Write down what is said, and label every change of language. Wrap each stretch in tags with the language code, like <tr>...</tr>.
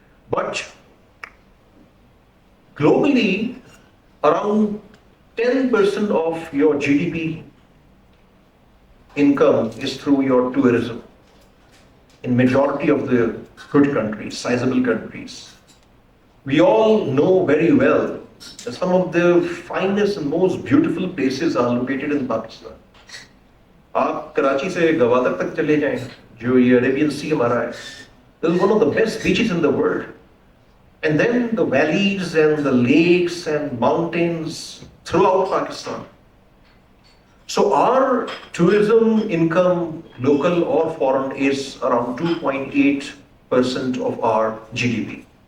<en>But globally, around 10% of your GDP income is through your tourism. In majority of the good countries, sizable countries. We all know very well that some of the finest and most beautiful places are located in Pakistan.</en> <hi>आप कराची से गवादर तक चले जाएं, जो ये Arabian सी हमारा है,</hi> <en>this is one of the best beaches in the world. And then the valleys and the lakes and mountains throughout Pakistan. So our tourism income, local or foreign, is around 2.8% of our GDP.</en>